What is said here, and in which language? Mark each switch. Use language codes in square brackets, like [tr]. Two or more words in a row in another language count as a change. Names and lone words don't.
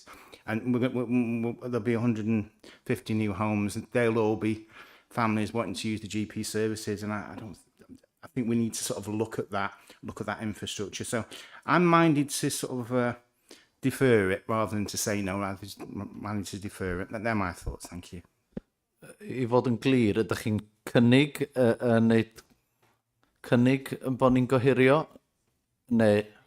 [en] And there'll be 150 new homes, and they'll all be families wanting to use the GP services. And I think we need to sort of look at that infrastructure. So I'm minded to sort of defer it rather than to say no, rather than minded to defer it. They're my thoughts. Thank you. [cy] I fod yn glir, ydych chi'n cynnig bod ni'n gohirio? Neu...